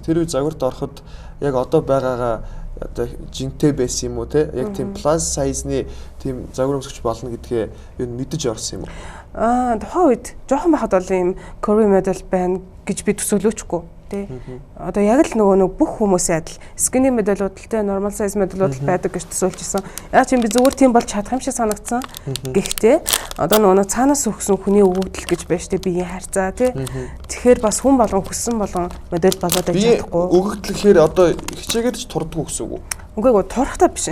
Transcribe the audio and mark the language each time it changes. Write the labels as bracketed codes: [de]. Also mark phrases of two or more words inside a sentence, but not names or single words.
[mn] Тэр үе загварт ороход яг одоо байгаагаа одоо жинтэй байсан юм уу те? Яг тийм [en] plus size- [mn] ны тийм загвар өмсөгч болно гэдгээ юу мэдэж орсон юм уу? Тухайн үед жоохон байхад бол ийм [en] Korean model [mn] байна гэж би төсөөлөөчгүй тий. Одоо яг л нөгөө бүх хүмүүсийн адил [en] skinny model- [mn] ууд л те [en] normal size model- [mn] ууд л байдаг гэж төсөөлчихсөн. Яг чинь би зүгээр тийм болж чадах юм шиг санагдсан. Гэхдээ одоо нөгөө цаанаас өгсөн хүний өгөгдөл гэж байна штэ биеийн харьцаа тий. Тэгэхээр бас хүн болгон хүссэн болгон модель болоод байж чадахгүй. Өгөгдөл гэхээр одоо хичээгээд ч турдаггүй гэсэн үг үү? Үгүй турхтаа биш.